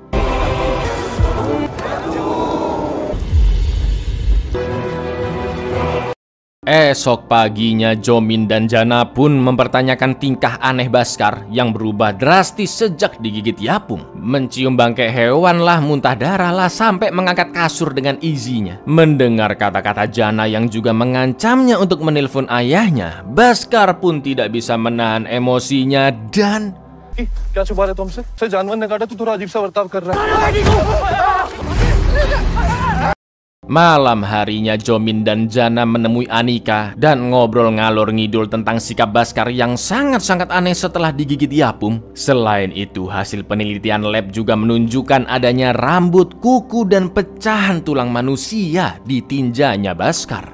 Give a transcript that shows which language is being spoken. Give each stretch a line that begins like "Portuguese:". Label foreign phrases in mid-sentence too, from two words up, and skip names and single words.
Indonesian: Esok paginya Jomin dan Jana pun mempertanyakan tingkah aneh Baskar yang berubah drastis sejak digigit Yapung. Mencium bangkai hewan lah, muntah darah lah, sampai mengangkat kasur dengan izinya. Mendengar kata-kata Jana yang juga mengancamnya untuk menelpon ayahnya, Baskar pun tidak bisa menahan emosinya dan
Hindi: क्या छुपा रहे तुमसे? सर जानवर ने काटा तो थोड़ा अजीब सा बर्ताव कर रहा है।
Indonesian: malam harinya Jomin dan Jana menemui Anika dan ngobrol ngalor ngidul tentang sikap Baskar yang sangat-sangat aneh setelah digigit Yapum. Selain itu, hasil penelitian lab juga menunjukkan adanya rambut, kuku, dan pecahan tulang manusia di tinjanya Baskar.